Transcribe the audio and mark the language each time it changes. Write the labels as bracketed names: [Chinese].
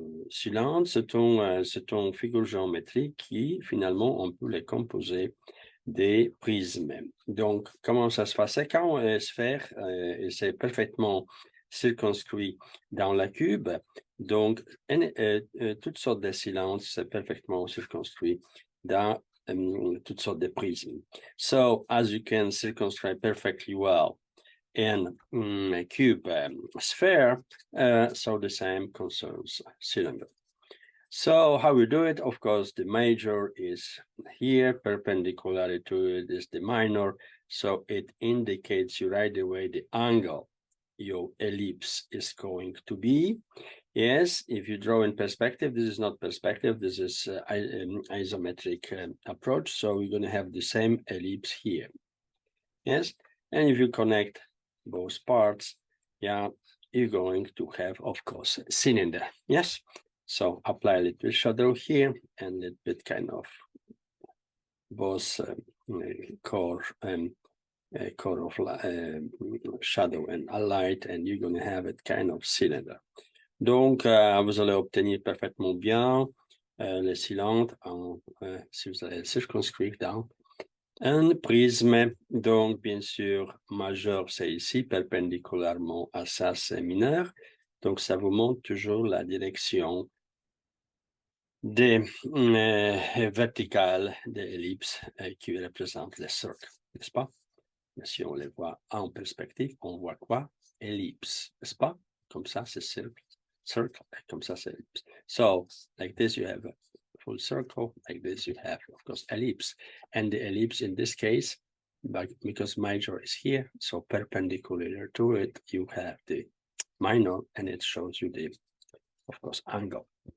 [French] Cylindre, c'est une figure géométrique qui, finalement, on peut les composer des prismes. Donc, comment ça se passe? Quand sphère, c'est parfaitement circonscrit dans la cube, donc, toutes sortes de cylindres, c'est parfaitement circonscrit dans toutes sortes de prismes. [English] So, as you can circumscribe perfectly well in a cube sphere, so the same concerns cylinder. So how we do it? Of course, the major is here, perpendicular to it is the minor, so it indicates you right away the angle your ellipse is going to be. Yes, if you draw in perspective, this is not perspective, this is isometric approach, so we're going to have the same ellipse here. Yes, and if you connect both parts, yeah, you're going to have, of course, a cylinder. Yes, so apply a little shadow here and a little bit kind of both core of shadow and a light, and you're going to have it kind of cylinder. [French] Donc, vous allez obtenir parfaitement bien le cylindre si vous allez le circonscrire dans un prisme. Donc, bien sûr, majeur, c'est ici, perpendiculairement à ça, c'est mineur. Donc, ça vous montre toujours la direction des verticales des ellipses qui représentent les cercles, n'est-ce pas? Si on les voit en perspective, on voit quoi? Ellipse, n'est-ce pas? Comme ça, c'est circle, comme ça, c'est ellipse. [English] So, like this, you have a full circle. Like this, you have, of course, ellipse. And the ellipse in this case, but because major is here, so perpendicular to it, you have the minor, and it shows you the, of course, angle.